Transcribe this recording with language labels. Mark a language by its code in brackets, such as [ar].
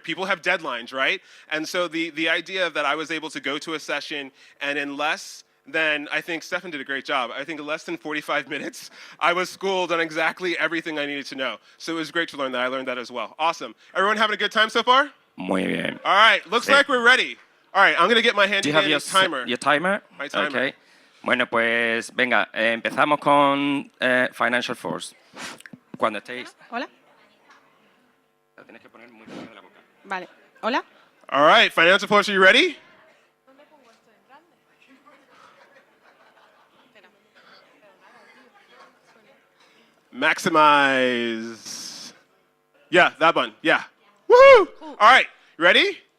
[en] People have deadlines, right? And so the idea that I was able to go to a session and in less than, I think Stefan did a great job. I think in less than 45 minutes, I was schooled on exactly everything I needed to know. So it was great to learn that. I learned that as well. Awesome. Everyone having a good time so far? [es] Muy bien. [en] All right. Looks like we're ready. All right. I'm going to get my handy dandy timer. Your timer? My timer. Okay. [es] Bueno, pues venga, empezamos con Financial Force. Cuando estéis. Hola. La tienes que poner muy cerca de la boca. Vale. Hola. [en] All right. Financial Force, are you ready? Maximize. Yeah, that one. Yeah. Woohoo! All right. Ready?